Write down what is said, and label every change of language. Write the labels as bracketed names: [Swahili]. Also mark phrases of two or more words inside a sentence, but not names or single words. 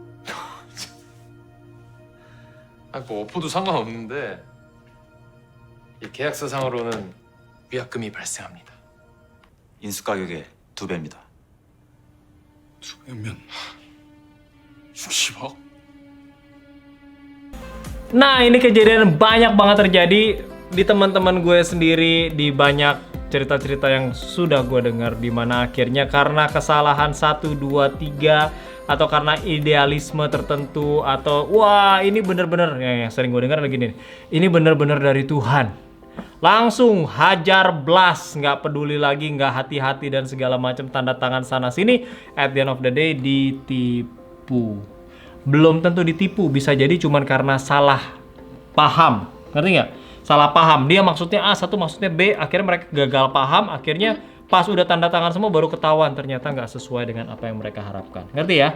[Korean] 뭐 엎어도 상관없는데 이 계약서상으로는 위약금이 발생합니다. 인수 가격의 2배입니다. 2배면 60억? [Indonesian] Nah, ini kejadian banyak banget terjadi di teman-teman gue sendiri, di banyak cerita-cerita yang sudah gue dengar, di mana akhirnya karena kesalahan 1, 2, 3 atau karena idealisme tertentu atau wah ini bener-bener yang sering gue dengar lagi nih, ini bener-bener dari Tuhan, langsung hajar blast, nggak peduli lagi, nggak hati-hati dan segala macam tanda tangan sana sini, [English] at the end of the day [Indonesian] ditipu. Belum tentu ditipu, bisa jadi cuman karena salah paham, ngerti nggak? Salah paham, dia maksudnya A, satu maksudnya B, akhirnya mereka gagal paham, akhirnya pas udah tanda tangan semua baru ketahuan ternyata nggak sesuai dengan apa yang mereka harapkan, ngerti ya?